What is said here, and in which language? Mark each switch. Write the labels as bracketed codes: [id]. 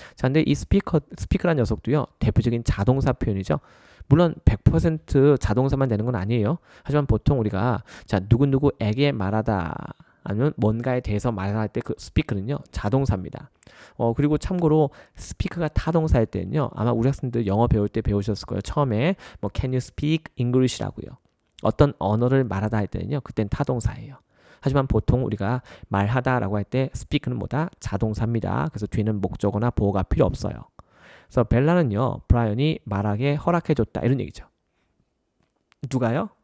[ko] 자, 근데 이 스피커라는 녀석도요, 대표적인 자동사 표현이죠. 물론 100% 자동사만 되는 건 아니에요. 하지만 보통 우리가 자, 누구누구에게 말하다 아니면 뭔가에 대해서 말할 때 그 스피크는요, 자동사입니다. 그리고 참고로 스피크가 타동사일 때는요, 아마 우리 학생들 영어 배울 때 배우셨을 거예요. 처음에 뭐 [en] can you speak English라고요. [ko] 어떤 언어를 말하다 할 때는요, 그땐 타동사예요. 하지만 보통 우리가 말하다라고 할 때 speak는 뭐다? 자동사입니다. 그래서 뒤에는 목적어나 보어가 필요 없어요. 그래서 벨라는요, 브라이언이 말하게 허락해줬다 이런 얘기죠. 누가요?